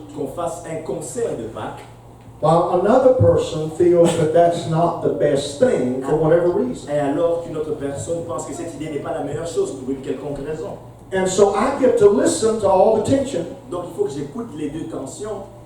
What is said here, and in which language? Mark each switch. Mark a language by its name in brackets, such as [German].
[French] qu'on fasse un concert de Pâques, [English] while another person feels that that's not the best thing for whatever reason. [French] et alors qu'une autre personne pense que cette idée n'est pas la meilleure chose pour une quelconque raison. [English] And so I get to listen to all the tension, [French] Donc il faut que j'écoute les deux tensions